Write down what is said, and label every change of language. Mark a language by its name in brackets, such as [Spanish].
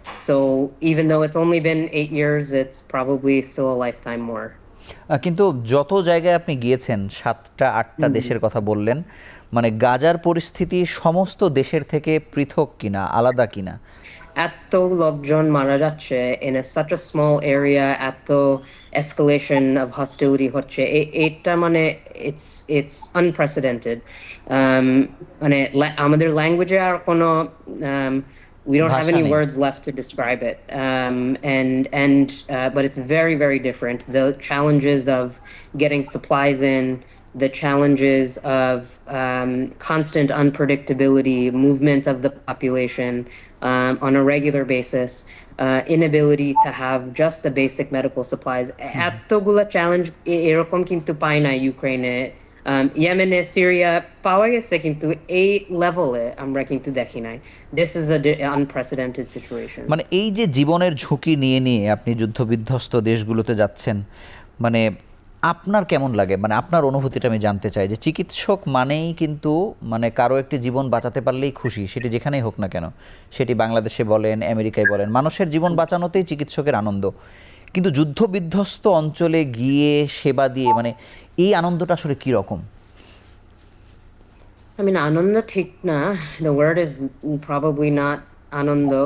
[English] So even though it's only been 8 years, it's probably still a lifetime more. [Bangla] কিন্তু যত জায়গায় আপনি গিয়েছেন, 7টা-8টা দেশের কথা বললেন, মানে গাজার পরিস্থিতি সমস্ত দেশের থেকে পৃথক কিনা, আলাদা কিনা? এত লোকজন মারা যাচ্ছে [English] in such a small area, এত escalation of hostility [Bangla] হচ্ছে, এটা মানে [English] it's unprecedented. [Bangla] মানে আমাদের ল্যাঙ্গুয়েজে আর কোনো [English] we don't have [Bangla] ভাষা [English] any [Bangla] নেই। [English] words left to describe it. But it's very, very different. The challenges of getting supplies in, the challenges of constant unpredictability, movement of the population on a regular basis, inability to have just the basic medical supplies. [Bangla] এতগুলা challenge এরকম কিন্তু পাই না ইউক্রেনে, ইয়েমেনে, Syria পাওয়া গেছে, কিন্তু এই লেভেলে আমরা কিন্তু দেখি নাই। [English] This is a unprecedented situation. [Bangla] মানে এই যে জীবনের ঝুঁকি নিয়ে নিয়ে আপনি যুদ্ধবিধ্বস্ত দেশগুলোতে যাচ্ছেন, মানে আপনার কেমন লাগে, মানে আপনার অনুভূতিটা আমি জানতে চাই যে চিকিৎসক মানেই কিন্তু মানে কারো একটি জীবন বাঁচাতে পারলেই খুশি, সেটি যেখানেই হোক না কেন, সেটি বাংলাদেশে বলেন আমেরিকায় বলেন, মানুষের জীবন বাঁচানোতেই চিকিৎসকের আনন্দ। কিন্তু যুদ্ধ বিধ্বস্ত অঞ্চলে গিয়ে সেবা দিয়ে মানে এই আনন্দটা আসলে কী রকম? [English] I mean, Ananda [Bangla] ঠিক না. [English] The word is probably not Ananda,